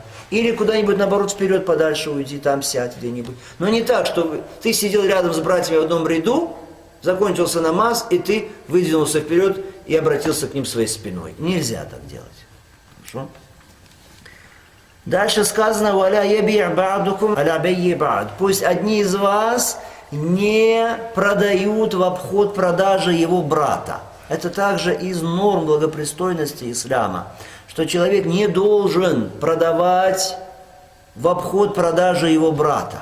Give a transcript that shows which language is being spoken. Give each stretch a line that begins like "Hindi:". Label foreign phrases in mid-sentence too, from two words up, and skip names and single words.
Russian: Или куда-нибудь, наоборот, вперед подальше уйди, там сядь где-нибудь. Но не так, чтобы ты сидел рядом с братьями в одном ряду, закончился намаз, и ты выдвинулся вперед и обратился к ним своей спиной. Нельзя так делать. Хорошо? Дальше сказано,
Arabic: «ولا يبع بعضكم على بيع بعض».
Russian: Пусть одни из вас не продают в обход продажи его брата. Это также из норм благопристойности ислама, что человек не должен продавать в обход продажи его брата.